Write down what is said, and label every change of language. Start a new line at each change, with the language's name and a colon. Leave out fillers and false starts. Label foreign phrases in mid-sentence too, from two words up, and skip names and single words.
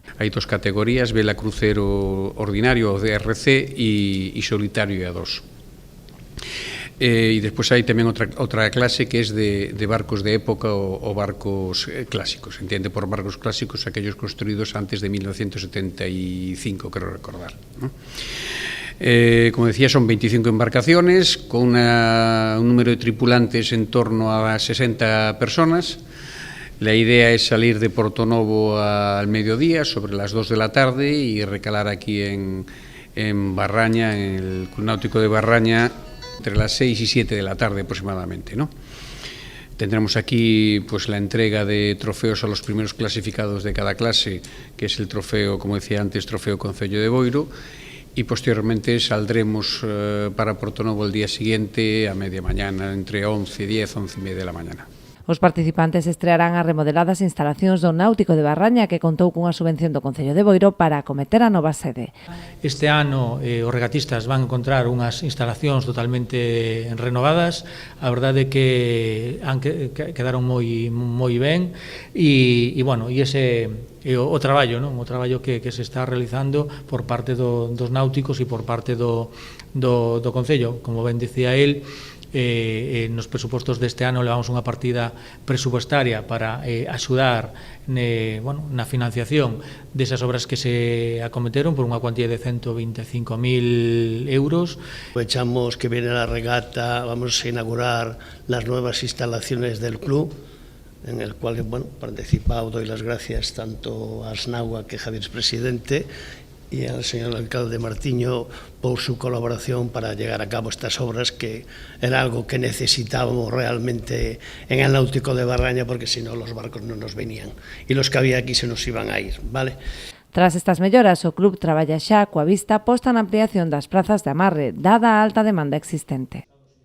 Galician: Hai 2 categorías, vela crucero ordinario, o DRC, e solitario A2. E despois hai tamén outra clase que é de barcos de época ou barcos clásicos. Entende por barcos clásicos aquellos construídos antes de 1975, quero recordar, ¿no?
Spanish: Como decía, son 25 embarcaciones con un número de tripulantes en torno a 60 personas. La idea es salir de Portonovo al mediodía, sobre las 2 de la tarde, y recalar aquí en Barraña, en el Club Náutico de Barraña, entre las 6 y 7 de la tarde aproximadamente, ¿no? Tendremos aquí pues la entrega de trofeos a los primeros clasificados de cada clase, que es el trofeo, como decía antes, Trofeo Concello de Boiro, y posteriormente saldremos para Portonovo el día siguiente a media mañana, entre 11:10 y 11:30 de la mañana.
Galician: Os participantes estrearán as remodeladas instalacións do Náutico de Barraña que contou cunha subvención do Concello de Boiro para acometer a nova sede. Este ano os regatistas van encontrar unhas instalacións totalmente renovadas. A verdade é que quedaron moi ben e bueno, e ese o traballo, non? O traballo que se está realizando por parte dos náuticos e por parte do Concello. Como ben dicía el, nos presupostos deste ano levamos unha partida presupuestaria para axudar na financiación desas obras que se acometeron por unha cuantía de 125.000 euros.
Spanish: Aprovechamos que viene la regata, vamos a inaugurar las nuevas instalaciones del club, en el cual, bueno, participado, doy las gracias tanto a Asnagua, que Javier es presidente, y al señor alcalde Martiño por su colaboración para llegar a cabo estas obras, que era algo que necesitábamos realmente en el Náutico de Barraña, porque si no los barcos no nos venían y los que había aquí se nos iban a ir, ¿vale?
Galician: Tras estas melloras, o club traballa xa coa vista posta na ampliación das prazas de amarre, dada a alta demanda existente.